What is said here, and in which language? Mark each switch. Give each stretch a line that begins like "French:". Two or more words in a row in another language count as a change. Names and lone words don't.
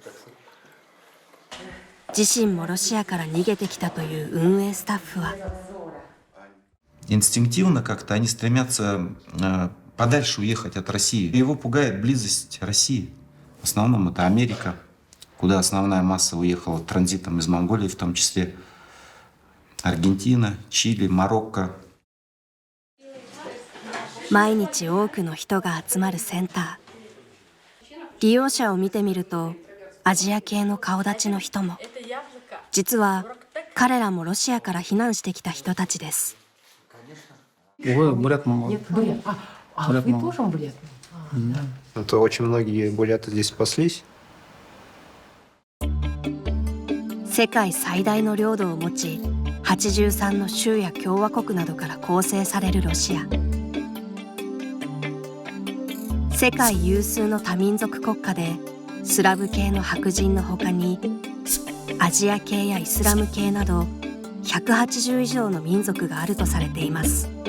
Japanese: 自身もロシアから逃げてきたという運営スタッフは、
Russian: инстинктивно как-то они стремятся подальше уехать от России. Его пугает близость России. В основном это Америка, куда основная масса уехала транзитом из Монголии, в том числе Аргентина, Чили, Марокко.
Japanese: 毎日多くの人が集まるセンター。利用者を見てみるとアジア系の顔立ちの人も。実は彼らもロシアから避難してきた人たちです。
Russian: Бурят мама. Вы тоже бурят? Это очень многие буряты здесь спаслись.
Japanese: 世界最大の領土を持ち、83の州や共和国などから構成されるロシア。世界有数の多民族国家で、スラブ系の白人の他にアジア系やイスラム系など180以上の民族があるとされています。